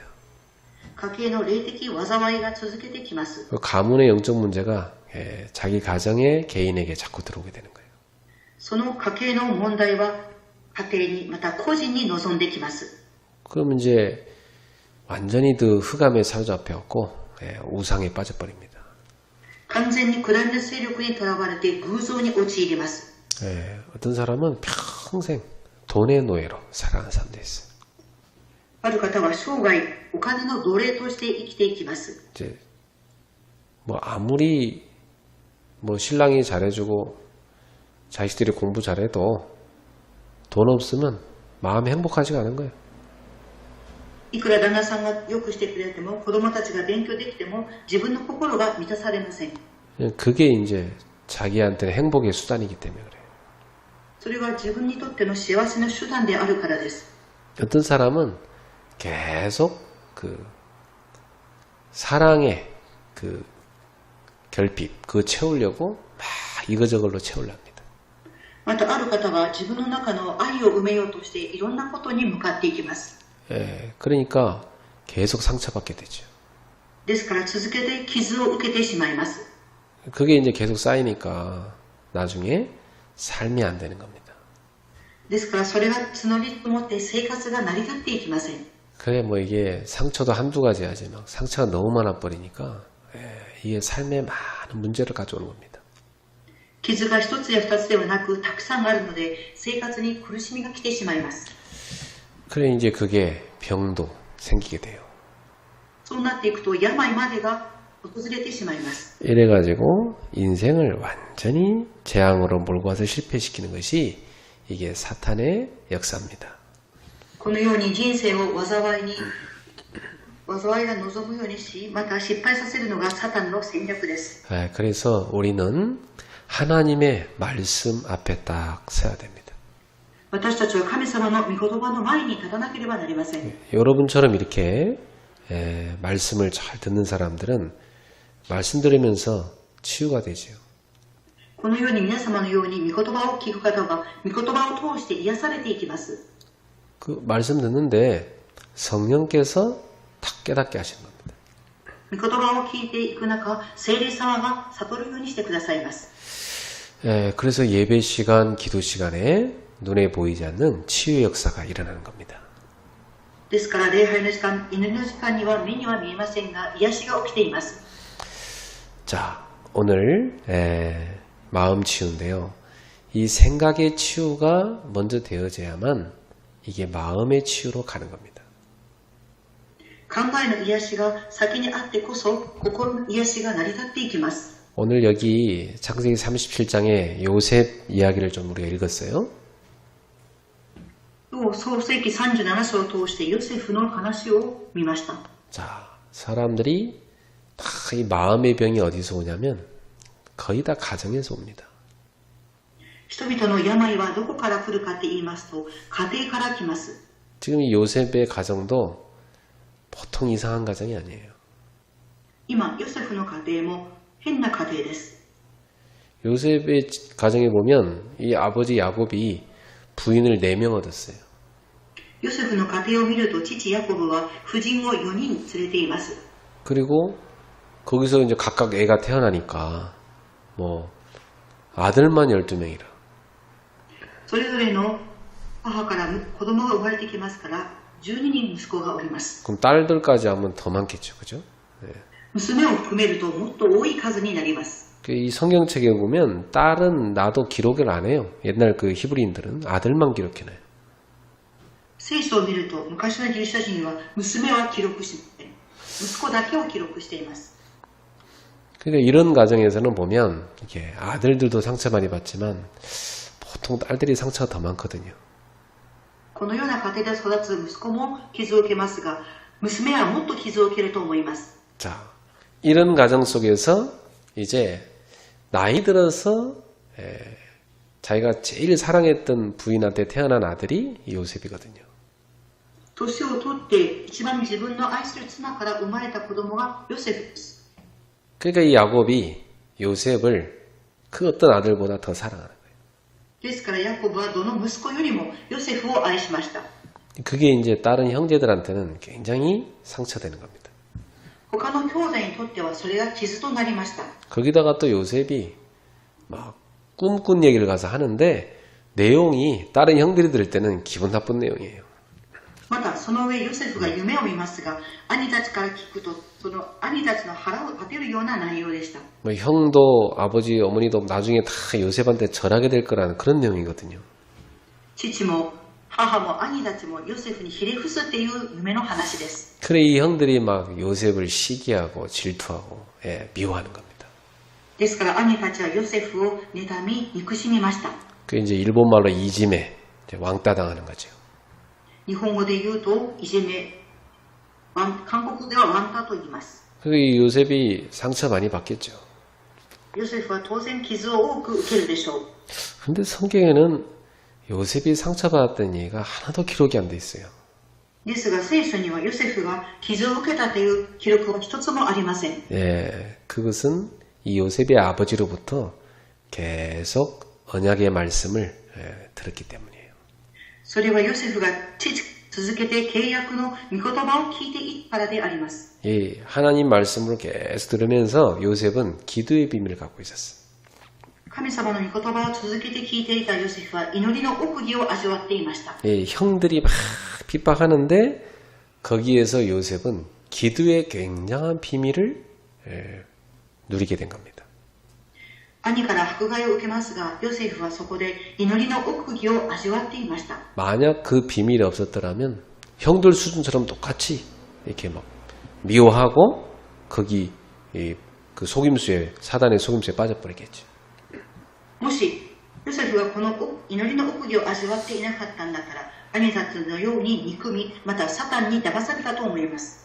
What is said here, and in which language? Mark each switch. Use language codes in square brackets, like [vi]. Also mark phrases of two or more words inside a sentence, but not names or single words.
[ja] 家計の霊的災いが続けてきます。 [ko] 그 가문의 영적 문제가 자기 가정에 개인에게 자꾸 들어오게 되는 거예요. [ja] その家計の問題は家庭にまた個人に望んできます。 [ko] 그럼 이제 완전히 그 흑암에 사로잡혀갖고 우상에 빠져버립니다. [ja] 完全に暗闇の勢力にとらわれて偶像に陥ります。 [ko] 어떤 사람은 평생 돈의 노예로 살아가는 사람도 있어요. [ja] ある方は生涯お金の奴隷として生きていきます。 [ko] 이제 뭐 아무리 뭐 신랑이 잘해주고 자식들이 공부 잘해도 돈 없으면 마음이 행복하지가 않은 거예요. [ja] いくら旦那さんがよくしてくれても子供たちが勉強できても自分の心が満たされません。 [ko] 그게 이제 자기한테는 행복의 수단이기 때문에 그래요. [ja] それは自分にとっての幸せの手段であるからです。 [ko] 어떤 사람은 계속 사랑의 결핍 그거 채우려고 막 이거저걸로 채우려합니다. [ja] またある方は自分の中の愛を埋めようとしていろんなことに向かっていきます。 [ko] 그러니까 계속 상처받게 되죠. [ja] ですから続けて傷を受けてしまいます。 [ko] 그게 이제 계속 쌓이니까 나중에 삶이 안 되는 겁니다. [ja] ですからそれが募り積もって生活が成り立っていきません。 [ko] 그래 뭐 이게 상처도 한두 가지 하지 막 상처가 너무 많아 버리니까 이게 삶에 많은 문제를 가져오는 겁니다. [ja] 傷が一つや二つではなくたくさんあるので生活に苦しみが来てしまいます。 [ko] 그래 이제 그게 병도 생기게 돼요. [ja] そうなっていくと病までが訪れてしまいます。 [ko] 이래가지고 인생을 완전히 재앙으로 몰고 와서 실패시키는 것이 이게 사탄의 역사입니다. [ja] このように人生を災いが望むようにし、また失敗させるのがサタンの戦略です。 [ko] 그래서 우리는 하나님의 말씀 앞에 딱 서야 됩니다. [ja] 私たちは神様の御言葉の前に立たなければなりません。 [ko] 여러분처럼 이렇게 말씀을 잘 듣는 사람들은 말씀 들으면서 치유가 되죠. [ja] このように皆様のように御言葉を聞く方が御言葉を通して癒されていきます。 [ko] 그 말씀 듣는데 성령께서 탁 깨닫게 하시는 겁니다. [ja] 御言葉を聞いていく中、聖霊様が悟るようにしてくださいます。 [ko] 그래서 예배 시간, 기도 시간에 눈에 보이지 않는 치유 역사가 일어나는 겁니다. [ja] ですから礼拝の時間、祈りの時間には目には見えませんが癒しが起きています。 [ko] 자, 오늘 마음 치유인데요. 이 생각의 치유가 먼저 되어져야만 이게 마음의 치유로 가는 겁니다. [ja] 考えの癒しが先にあってこそ心の癒しが成り立っていきます。 [ko] 오늘 여기 창세기 37장의 요셉 이야기를 좀 우리가 읽었어요. [ja] 今日創世記37章を通してヨセフの話を見ました。 [ko] 자, 사람들이 다 이 마음의 병이 어디서 오냐면 거의 다 가정에서 옵니다. [ja] 人々の病はどこから来るかって言いますと、家庭から来ます。 [ko] 지금 이 요셉의 가정도 보통 이상한 가정이 아니에요. [ja] 今、ヨセフの家庭も変な家庭です。 [ko] 요셉의 가정에 보면 이 아버지 야곱이 부인을 4명 얻었어요. [ja] ヨセフの家庭を見ると、父ヤコブは夫人を4人連れています。 [ko] 그리고 거기서 이제 각각 애가 태어나니까 뭐 아들만 12명이라. [ja] それぞれの母から子供が生まれてきますから、12人息子がおります。 [ko] 그럼 딸들까지 하면 더 많겠죠, 그죠? 네. [ja] 娘を含めるともっと多い数になります。 [ko] 이 성경책에 보면 딸은 나도 기록을 안 해요. 옛날 그 히브리인들은 아들만 기록해놔요. [ja] 聖書を見ると、昔のギリシャ人は娘は記録して、息子だけを記録しています。 [ko] 그러니까 이런 가정에서는 보면 이게 아들들도 상처 많이 받지만 보통 딸들이 상처가 더 많거든요. [ja] このような家庭で育つ息子も傷を受けますが、娘はもっと傷を受けると思います。 [ko] 자, 이런 가정 속에서 이제 나이 들어서 자기가 제일 사랑했던 부인한테 태어난 아들이 요셉이거든요. [ja] 年を取って一番自分の愛する妻から生まれた子供がヨセフです。 [ko] 그러니까 이 야곱이 요셉을 그 어떤 아들보다 더 사랑하는 거예요. [ja] ですからヤコブはどの息子よりもヨセフを愛しました。 [ko] 그게 이제 다른 형제들한테는 굉장히 상처되는 겁니다. [ja] 他の兄弟にとってはそれが傷となりました。 [ko] 거기다가 또 요셉이 막 꿈꾼 얘기를 가서 하는데 내용이 다른 형들이 들을 때는 기분 나쁜 내용이에요. [ja] またその上ヨセフが夢を見ますが、兄たちから聞くとその兄たちの腹を立てるような内容でした。 [ko] 뭐 형도 아버지 어머니도 나중에 다 요셉한테 절하게 될 거라는 그런 내용이거든요. [ja] 父も母も兄たちもヨセフにひれ伏すっていう夢の話です。 [ko] 그래 이 형들이 막 요셉을 시기하고 질투하고 미워하는 겁니다. [ja] ですから兄たちはヨセフを妬み憎しみました。 [ko] 그 이제 일본 말로 이지메 왕따 당하는 거죠. [ja] 日本語で言うといじめ、韓国ではワンタと言います。 [ko] 그 요셉이 상처 많이 받겠죠. [ja] ヨセフは当然傷を多く受けるでしょう。 [ko] 근데 성경에는 요셉이 상처받았다는 얘기가 하나도 기록이 안 돼 있어요. [ja] ですが聖書にはヨセフが傷を受けたという記録は一つもありません。 [ko] 그것은 이 요셉의 아버지로부터 계속 언약의 말씀을 들었기 때문이에요. [ja] それはヨセフが続けて契約の御言葉を聞いていったからであります。 [ko] 이 하나님 말씀을 계속 들으면서 요셉은 기도의 비밀을 갖고 있었어요. [ja] 神様の御言葉を続けて聞いていたヨセフは祈りの奥義を味わっていました。 [ko] 형들이 막 핍박하는데 거기에서 요셉은 기도의 굉장한 비밀을 누리게 된 겁니다. [ja] 兄から迫害を受けますが、ヨセフはそこで祈りの奥義を味わっていました。 [ko] 만약 그 비밀이 없었더라면 형들 수준처럼 똑같이 이렇게 막 미워하고 거기 그 속임수에 사단의 속임수에 빠져버리겠죠. [ja] もしヨセフがこの祈りの奥義を味わっていなかったんだから、兄たちのように憎み、またサタンに騙されたと思います。